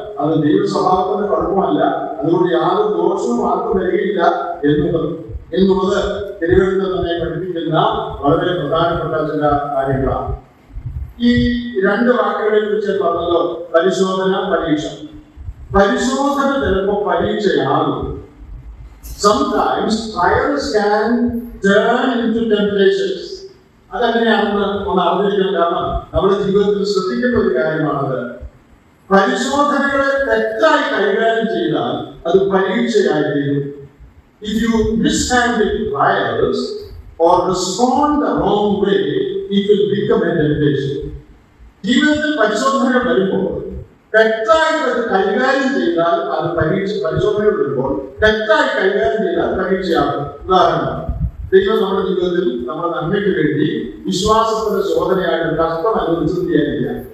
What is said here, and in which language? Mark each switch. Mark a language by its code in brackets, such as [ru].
[ml] അത് ദൈവ സ്വഭാവത്തിന്റെ കുഴപ്പമല്ല, അതുകൊണ്ട് യാതൊരു ദോഷവും ആർക്കും വരികയില്ല എന്നുള്ളത് തിരുവനന്തപുരത്ത് തന്നെ പഠിപ്പിക്കുന്ന വളരെ പ്രധാനപ്പെട്ട ചില കാര്യങ്ങളാണ്. ഈ രണ്ട് വാക്കുകളെ കുറിച്ച് പറഞ്ഞല്ലോ, പരിശോധന, പരീക്ഷ. പരിശോധന ചിലപ്പോൾ പരീക്ഷയാകും. [en] Sometimes trials can turn into temptations. [ml] അതെങ്ങനെയാണെന്ന് ഒന്ന് അറിഞ്ഞിരിക്കണം. കാരണം നമ്മുടെ ജീവിതത്തിൽ ശ്രദ്ധിക്കേണ്ട ഒരു കാര്യമാണത്. പരിശോധനകളെ തെറ്റായി കൈകാര്യം ചെയ്താൽ അത് പരീക്ഷയായിരിക്കും. [en] If you mishandle trials or respond the wrong way, it will become a temptation. [ml] ജീവിതത്തിൽ പരിശോധനകൾ വരുമ്പോൾ തെറ്റായി കൈകാര്യം ചെയ്താൽ അത് പരിശോധനകൾ വരുമ്പോൾ തെറ്റായി കൈകാര്യം ചെയ്താൽ പരീക്ഷയാകും. ഉദാഹരണം, ദൈവം നമ്മുടെ ജീവിതത്തിൽ നമ്മുടെ നന്മയ്ക്ക് വേണ്ടി വിശ്വാസത്തിന്റെ ശോധനയായിട്ട് കഷ്ടം അനുവദിച്ചത് ചെയ്യാനില്ല.